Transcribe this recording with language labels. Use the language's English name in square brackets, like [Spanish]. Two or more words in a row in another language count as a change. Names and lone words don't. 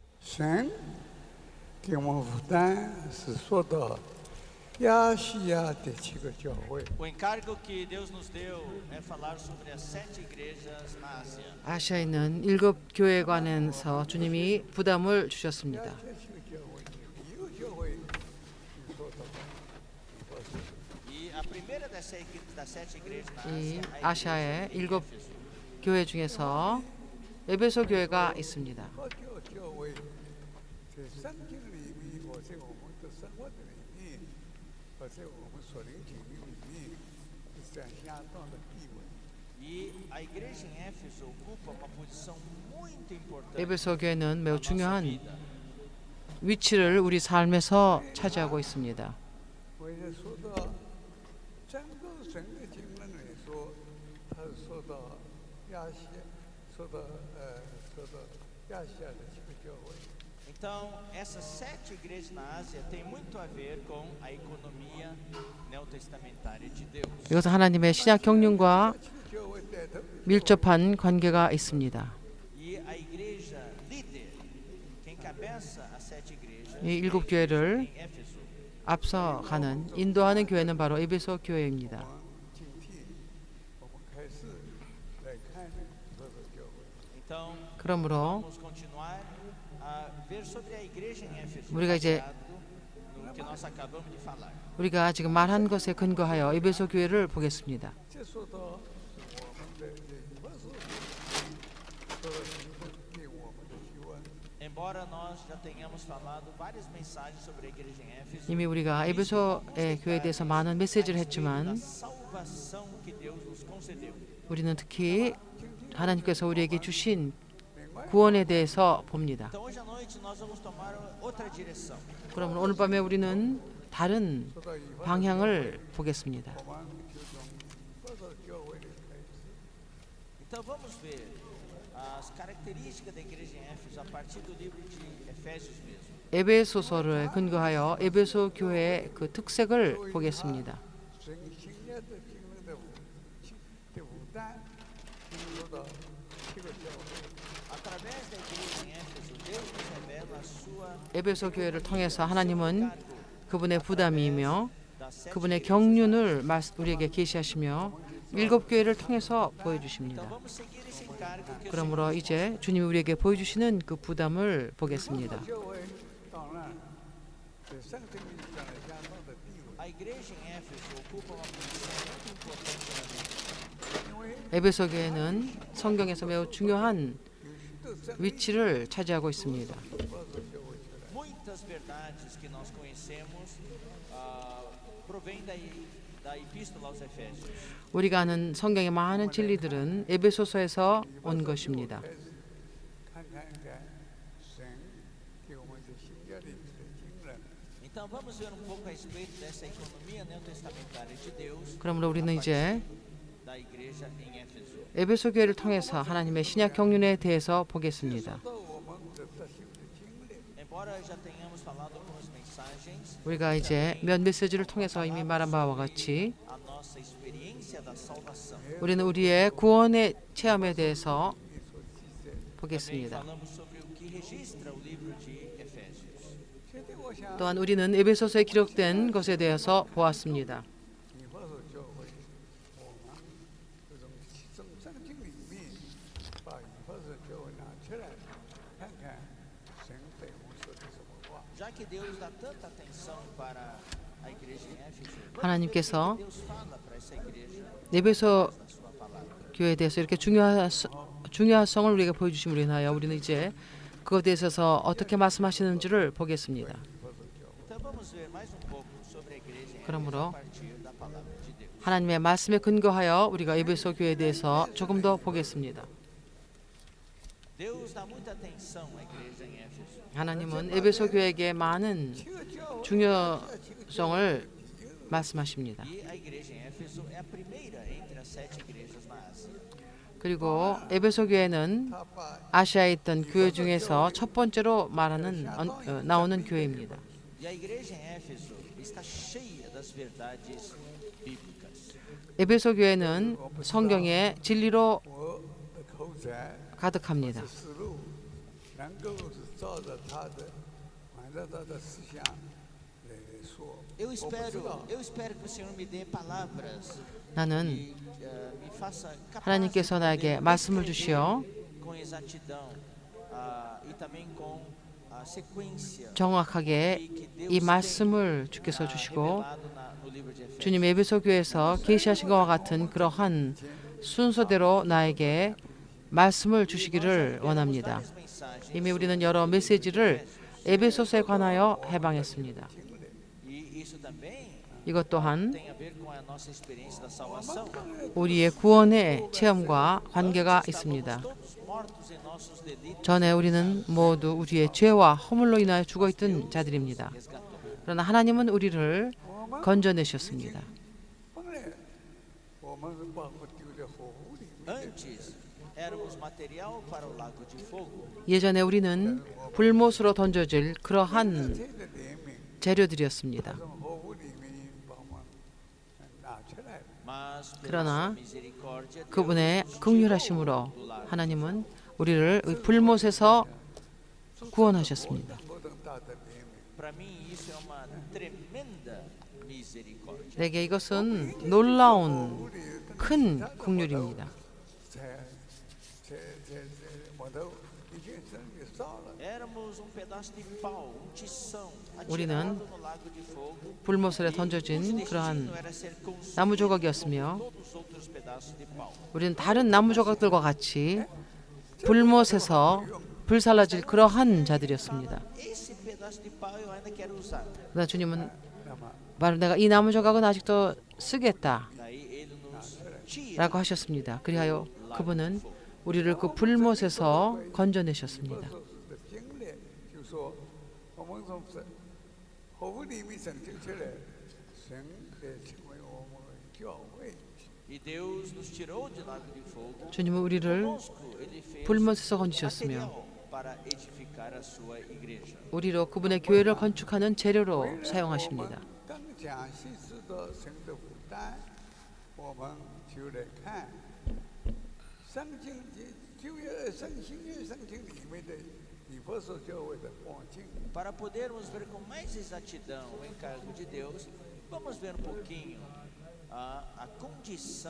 [Chinese] 神给我们负担是说到亚细亚的7个教会。 [Portuguese] O encargo que Deus nos deu é falar sobre as 7 igrejas na Ásia. [Korean] 아시아에 있는 7교회에 관해서 주님이 부담을 주셨습니다. [Chinese] 1个教会说到 [Portuguese] E a primeira das 7 igrejas na [Korean] 이 [Portuguese] Ásia, a [Korean] 아시아의 [Portuguese] igreja em 7 Éfeso. [Korean] 교회 중에서 에베소 교회가 있습니다. [Chinese] 教会在圣经里面，或者我们的生活的里面，或者我们所灵经历里面，是占相当的地位。 [Portuguese] E a igreja em Éfeso ocupa uma posição muito importante [Korean] 에베소 교회는 매우 [Portuguese] na nossa [Korean] 중요한 [Portuguese] vida. [Korean] 위치를 우리 삶에서 차지하고 있습니다. [Chinese] 我也说到整个神的经文来说，他说到亚细，说到亚细亚的7个教会。 [Portuguese] Então, essas 7 igrejas na Ásia têm muito a ver com a economia neotestamentária de Deus. [Korean] 이것은 하나님의 신약 경륜과 [Chinese] 7个教会带头， [Korean] 밀접한 관계가 있습니다. [Portuguese] E a igreja líder, quem cabeça as 7 igrejas [Korean] 이 7교회를 [Portuguese] em Éfeso, [Korean] 앞서가는 인도하는 교회는 바로 에베소 교회입니다. [Chinese] 我们今天我们开始来看这个教会。 [Portuguese] Então, [Korean] 그러므로 [Portuguese] vamos continuar a ver sobre a igreja em Éfeso, [Korean] 우리가 이제 [Portuguese] baseado no que nós acabamos de falar. [Korean] 우리가 지금 말한 것에 근거하여 에베소 교회를 보겠습니다. [Chinese] 这说到我们的以弗所书，说到神给我们的救恩。 [Portuguese] Embora nós já tenhamos falado várias mensagens sobre a igreja em Éfeso, [Korean] 이미 우리가 에베소의 교회에 대해서 많은 메시지를 [Portuguese] da [Korean] 했지만 [Portuguese] salvação que Deus nos concedeu. [Korean] 우리는 특히 하나님께서 우리에게 주신 구원에 대해서 봅니다. [Portuguese] Então hoje à noite nós vamos tomar outra direção. [Korean] 그러면 오늘 밤에 우리는 다른 [Chinese] 说到以弗所， [Korean] 방향을 보겠습니다. [Chinese] 我们就从以弗所教会的开始。 [Portuguese] Então vamos ver as características da igreja em Éfeso a partir do livro de Efésios mesmo. [Korean] 에베소서를 근거하여 에베소 교회의 그 특색을 보겠습니다. [Chinese] 神新约的经文的负担，说到7个教会。 [Portuguese] Através da igreja em Éfeso, Deus nos revela a sua [Korean] 에베소 교회를 통해서 하나님은 그분의 부담이며 [Portuguese] das 7 [Korean] 그분의 경륜을 우리에게 계시하시며 7교회를 통해서 [Portuguese] Então [Korean] 보여주십니다. [Portuguese] vamos seguir esse encargo que o [Korean] 그러므로 이제 주님이 우리에게 보여주시는 그 부담을 보겠습니다. [Chinese] 教会当然在圣经里占了相当的地位， [Portuguese] A igreja em Éfeso ocupa uma posição muito importante na Bíblia. [Chinese] 因为 [Korean] 에베소 교회는 성경에서 매우 중요한 [Chinese] 有许多真理 [Korean] 위치를 차지하고 있습니다. [Chinese] 以弗所教会出来。 [Portuguese] Muitas verdades que nós conhecemos provêm da Epístola aos Efésios. [Korean] 우리가 아는 성경의 많은 진리들은 에베소서에서 온 것입니다. [Chinese] 开始看神给我们的新约里面的经纶。 [Portuguese] Então vamos ver um pouco a respeito dessa economia neotestamentária de Deus [Korean] 그러므로 우리는 이제 [Portuguese] da igreja em Éfeso. [Korean] 에베소 교회를 통해서 하나님의 신약 경륜에 대해서 보겠습니다. [Chinese] 到我们的特性的经历， [Portuguese] Embora já tenhamos falado algumas mensagens, [Korean] 우리가 이제 몇 메시지를 통해서 이미 말한 바와 같이 [Portuguese] a nossa experiência da salvação. [Korean] 우리는 우리의 구원의 체험에 대해서 [Chinese] 所记载。 [Portuguese] Também [Korean] 보겠습니다. [Portuguese] falamos sobre o que registra o livro de Efésios. [Chinese] 现在我想， [Korean] 또한 우리는 에베소서에 기록된 것에 대해서 보았습니다. [Chinese] 以弗所教会，我们这种圣经里面把以弗所教会拿出来，看看神对我们说的什么话。 [Portuguese] Já que Deus dá tanta atenção para a igreja em Éfeso, [Korean] 하나님께서 [Portuguese] Deus fala para essa igreja [Korean] 에베소 [Portuguese] na sua palavra. [Korean] 교회에 대해서 이렇게 중요성을 우리에게 보여주심으로 인하여 우리는 이제 그것에 대해서 어떻게 말씀하시는지를 보겠습니다. [Portuguese] Então vamos ver mais um pouco sobre a igreja em Éfeso [Korean] 그러므로 [Portuguese] a partir da palavra de Deus. [Korean] 하나님의 말씀에 근거하여 우리가 에베소 교회에 대해서 조금 더 보겠습니다. [Portuguese] Deus dá muita atenção à igreja em Éfeso. [Korean] 하나님은 에베소 교회에게 많은 [Chinese] 7个教会， [Korean] 중요성을 말씀하십니다. [Portuguese] E a igreja em Éfeso é a primeira entre as 7 igrejas na Ásia. [Korean] 그리고 에베소 교회는 [Chinese] 他把 [Korean] 아시아에 있던 교회 중에서 첫 번째로 나오는 교회입니다. [Portuguese] E a igreja em Éfeso está cheia das verdades bíblicas. [Korean] 에베소 교회는 성경의 진리로 [Chinese] 我的口才 [Korean] 가득합니다. [Chinese] 思路能够是照着他的，按照他的思想来说。 [Portuguese] Eu [Chinese] 我不知 [Portuguese] espero, [Chinese] 道， [Portuguese] eu espero que o Senhor me dê palavras [Korean] 나는 [Portuguese] e me faça capaz [Korean] 하나님께서 [Portuguese] de [Korean] 나에게 [Portuguese] poder [Korean] 말씀을 [Portuguese] descrever [Korean] 주시어 [Portuguese] com exatidão e também com a sequência [Korean] 정확하게 [Portuguese] que [Korean] 이 [Portuguese] Deus [Korean] 말씀을 [Portuguese] tem [Korean] 주께서 주시고 [Portuguese] revelado no livro de 주님 Efésios. [Korean] 에베소 교회에서 계시하신 것과 같은 그러한 순서대로 나에게 말씀을 주시기를 원합니다. 이미 우리는 여러 메시지를 에베소서에 관하여 해방했습니다. [Portuguese] E isso também [Korean] 이것 또한 [Portuguese] tem a ver com a nossa experiência da salvação. [Korean] 우리의 구원의 체험과 관계가 있습니다. [Portuguese] Todos mortos em nossos delitos, [Korean] 전에 우리는 모두 우리의 죄와 허물로 인하여 죽어있던 자들입니다. 그러나 하나님은 우리를 건져내셨습니다. [Chinese] 本来我们是把我丢在火湖里面的。 [Portuguese] antes éramos material para o lago de fogo. [Korean] 예전에 우리는 불못으로 던져질 그러한 [Chinese] 这个怜悯 [Korean] 재료들이었습니다. [Chinese] 从火湖里面把我们拿出来了。 [Portuguese] Mas pela [Korean] 그러나 [Portuguese] sua misericórdia, [Korean] 그분의 [Portuguese] Deus nos [Korean] 긍휼하심으로 [Portuguese] tirou do lago. [Korean] 하나님은 우리를 불못에서 구원하셨습니다. [Chinese] 何等大的怜悯！ [Portuguese] Para mim isso é uma tremenda misericórdia. [Korean] 내게 이것은 놀라운 큰 긍휼입니다. [Chinese] 我都已经身体烧了。 [Portuguese] Éramos um pedaço de pau, tição, [Korean] 우리는 [Portuguese] atirado no lago de fogo. [Korean] 불못에 [Portuguese] Cujo [Korean] 던져진 [Portuguese] destino [Korean] 그러한 [Portuguese] era ser consumido [Korean] 나무 조각이었으며 [Portuguese] como todos os outros pedaços de pau. [Korean] 우리는 다른 나무 조각들과 같이 불못에서 불살라질 그러한 자들이었습니다. [Portuguese] Esse pedaço de pau eu ainda quero usar. [Korean] 그러나 주님은 [Chinese] 那么 [Korean] 바로 내가 이 나무 조각은 아직도 쓰겠다 [Portuguese] Daí ele nos tira [Korean] 라고 하셨습니다. 그리하여 그분은 우리를 그 불못에서 건져내셨습니다. [Chinese] 的经历，就说我们从火湖里面拯救出来，神来成为我们的教会。 [Portuguese] e Deus nos tirou de lago de fogo. [Korean] 주님은 우리를 [Portuguese] Conosco ele fez [Korean] 불못에서 건지셨으며 [Portuguese] material para edificar a sua igreja. [Korean] 우리로 그분의 교회를 건축하는 재료로 [Chinese] 我 [Korean] 사용하십니다. [Chinese] 们更详细知道神的负担，我们就来看圣经旧约新约圣经里面的以弗所教会的光景。 [Portuguese] Para podermos ver com mais exatidão o encargo de Deus, vamos ver um pouquinho a condição